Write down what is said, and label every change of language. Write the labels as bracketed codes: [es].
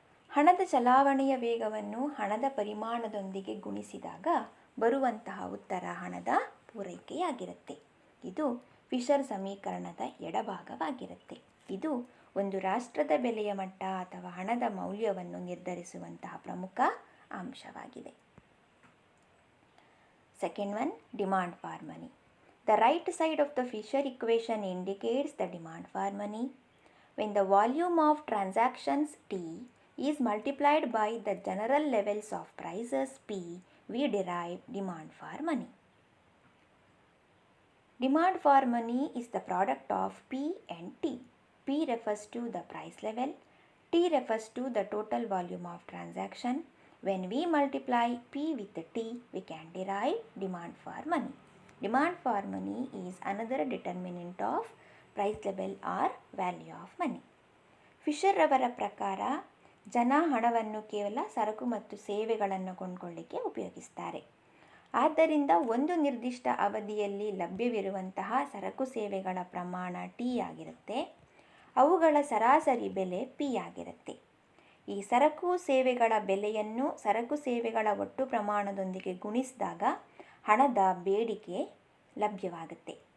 [kn] ಹಣದ ಚಲಾವಣೆಯ ವೇಗವನ್ನು ಹಣದ ಪರಿಮಾಣದೊಂದಿಗೆ ಗುಣಿಸಿದಾಗ ಬರುವಂತಹ ಉತ್ತರ ಹಣದ ಪೂರೈಕೆಯಾಗಿರುತ್ತೆ. ಇದು ಫಿಶರ್ ಸಮೀಕರಣದ ಎಡಭಾಗವಾಗಿರುತ್ತೆ. ಇದು ಒಂದು ರಾಷ್ಟ್ರದ ಬೆಲೆಯ ಮಟ್ಟ ಅಥವಾ ಹಣದ ಮೌಲ್ಯವನ್ನು ನಿರ್ಧರಿಸುವಂತಹ ಪ್ರಮುಖ ಅಂಶವಾಗಿದೆ. [en] Second one, demand for money. The right side of the Fisher equation indicates the demand for money. When the volume of transactions T is multiplied by the general levels of prices P, we derive demand for money. Demand for money is the product of P and T. P refers to the price level, T refers to the total volume of transaction. When we multiply P with T, we can derive demand for money. Demand for money is another determinant of price level or value of money. [kn] Fisher ಅವರ ಪ್ರಕಾರ ಜನ ಹಣವನ್ನು ಕೇವಲ ಸರಕು ಮತ್ತು ಸೇವೆಗಳನ್ನು ಕೊಂಡುಕೊಳ್ಳಿಕ್ಕೆ ಉಪಯೋಗಿಸ್ತಾರೆ. ಆದ್ದರಿಂದ ಒಂದು ನಿರ್ದಿಷ್ಟ ಅವಧಿಯಲ್ಲಿ ಲಭ್ಯವಿರುವಂತಹ ಸರಕು ಸೇವೆಗಳ ಪ್ರಮಾಣ T ಆಗಿರುತ್ತೆ. ಅವುಗಳ ಸರಾಸರಿ ಬೆಲೆ P ಆಗಿರುತ್ತೆ. ಈ ಸರಕು ಸೇವೆಗಳ ಬೆಲೆಯನ್ನು ಸರಕು ಸೇವೆಗಳ ಒಟ್ಟು ಪ್ರಮಾಣದೊಂದಿಗೆ ಗುಣಿಸಿದಾಗ ಹಣದ ಬೇಡಿಕೆ ಲಭ್ಯವಾಗುತ್ತೆ.